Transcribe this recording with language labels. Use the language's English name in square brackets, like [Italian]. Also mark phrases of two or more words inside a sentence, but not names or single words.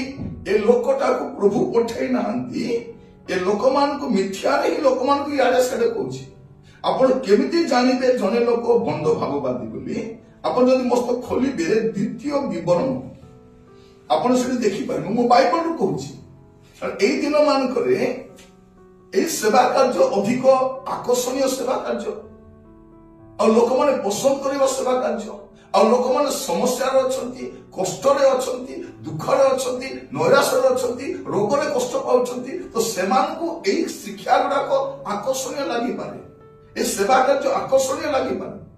[Odia] ଏ ଲୋକଟାକୁ ପ୍ରଭୁ ପଠାଇ ନାହାନ୍ତି, ଏ ଲୋକମାନଙ୍କୁ ମିଥ୍ୟାରେ ହିଁ ଲୋକମାନଙ୍କୁ ଇଆଡେ ସିଆଡେ କହୁଛି। ଆପଣ କେମିତି ଜାଣିବେ ଜଣେ ଲୋକ ଭଣ୍ଡ ଭାବବାଦୀ ବୋଲି? ଆପଣ ଯଦି ମସ୍ତ ଖୋଲିବେ ଦ୍ୱିତୀୟ ବିବରଣୀ, ଆପଣ ସେଠି ଦେଖିପାରିବେ। ମୁଁ ବାଇବଲରୁ କହୁଛି, ଏଇ ଦିନ ମାନଙ୍କରେ ଏଇ ସେବା କାର୍ଯ୍ୟ ଅଧିକ ଆକର୍ଷଣୀୟ ସେବା କାର୍ଯ୍ୟ, ଆଉ ଲୋକମାନେ ପସନ୍ଦ କରିବା ସେବା କାର୍ଯ୍ୟ। ଆଉ ଲୋକମାନେ ସମସ୍ୟାରେ ଅଛନ୍ତି, କଷ୍ଟରେ ଅଛନ୍ତି, ଦୁଃଖରେ ଅଛନ୍ତି, ନୈରାଶ୍ୟରେ ଅଛନ୍ତି, ରୋଗରେ କଷ୍ଟ ପାଉଛନ୍ତି। ତ ସେମାନଙ୍କୁ ଏଇ ଶିକ୍ଷା ଗୁଡାକ ଆକର୍ଷଣୀୟ ଲାଗିପାରେ, ଏ ସେବା କାର୍ଯ୍ୟ ଆକର୍ଷଣୀୟ ଲାଗିପାରେ।